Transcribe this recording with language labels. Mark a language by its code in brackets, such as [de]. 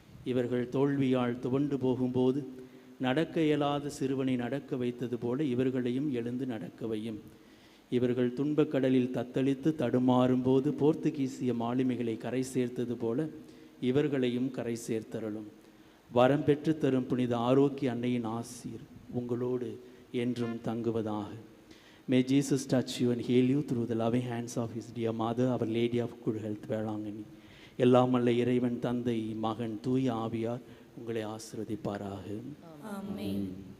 [ta] இவர்கள் தோல்வியால் துவண்டு போகும்போது நடக்க இயலாத சிறுவனை நடக்க வைத்தது போல இவர்களையும் எழுந்து நடக்கவையும். இவர்கள் துன்பக்கடலில் தத்தளித்து தடுமாறும்போது போர்த்துகீசிய மாலுமிகளை கரை சேர்த்தது போல இவர்களையும் கரை சேர்த்தருளும். வரம் பெற்று தரும் புனித ஆரோக்கிய அன்னையின் ஆசீர் உங்களோடு என்றும் தங்குவதாக. [en] May Jesus touch you and heal you through the loving hands of his dear mother, Our Lady of Good Health, Velankanni. [ta] எல்லாம் வல்ல இறைவன் தந்தை, மகன், தூய ஆவியார் உங்களை ஆசீர்வதிப்பாராக. ஆமென்.